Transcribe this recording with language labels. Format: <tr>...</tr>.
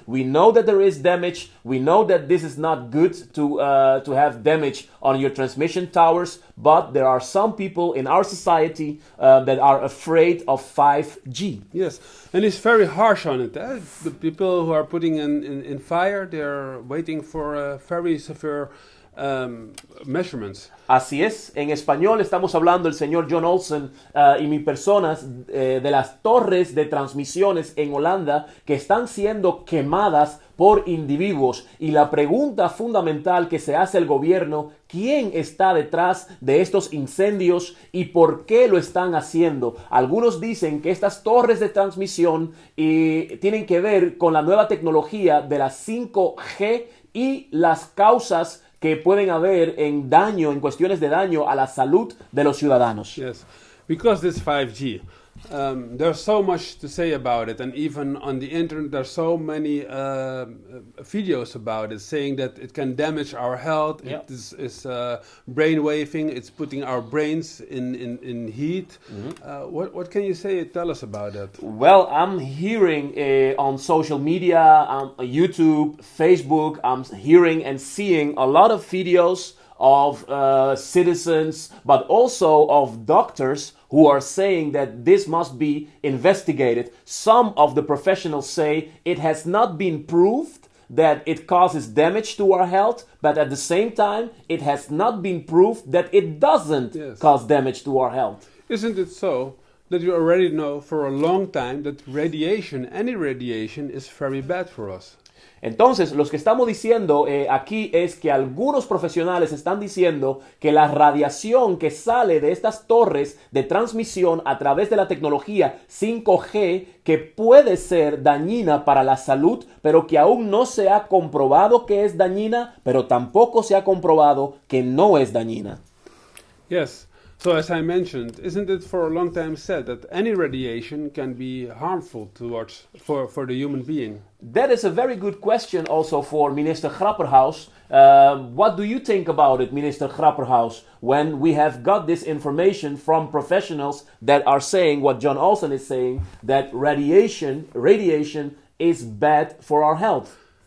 <en>We know that there is damage. We know that this is not good to have damage on your transmission towers, but there are some people in our society that are afraid of 5G. Yes, and it's very harsh on it. The people who are putting in fire, they're waiting for very severe measurements.</en> <es>Así es, en español estamos hablando el señor John Olsen y mi personas de las torres de transmisiones en Holanda que están siendo quemadas por individuos, y la pregunta fundamental que se hace el gobierno: ¿quién está detrás de estos incendios y por qué lo están haciendo? Algunos dicen que estas torres de transmisión tienen que ver con la nueva tecnología de la 5G y las causas que pueden haber en daño, en cuestiones de daño a la salud de los ciudadanos.</es> <en>Yes, because this 5G, there's so much to say about it, and even on the internet there's so many videos about it, saying that it can damage our health. Yeah. It is brain waving. It's putting our brains in heat. Mm-hmm. What can you say? Tell us about that. Well, I'm hearing on social media, on YouTube, Facebook, I'm hearing and seeing a lot of videos of citizens, but also of doctors who are saying that this must be investigated. Some of the professionals say it has not been proved that it causes damage to our health, but at the same time, it has not been proved that it doesn't cause damage to our health. Isn't it so that you already know for a long time that radiation, any radiation, is very bad for us?</en> <es>Entonces, lo que estamos diciendo aquí es que algunos profesionales están diciendo que la radiación que sale de estas torres de transmisión a través de la tecnología 5G, que puede ser dañina para la salud, pero que aún no se ha comprobado que es dañina, pero tampoco se ha comprobado que no es dañina.</es> <en>Yes. So as I mentioned, isn't it for a long time said that any radiation can be harmful for the human being? That is a very good question also for Minister Grapperhaus. What do you think about it, Minister Grapperhaus, when we have got this information from professionals that are saying what John Olsen is saying, that radiation is bad for our health?</en>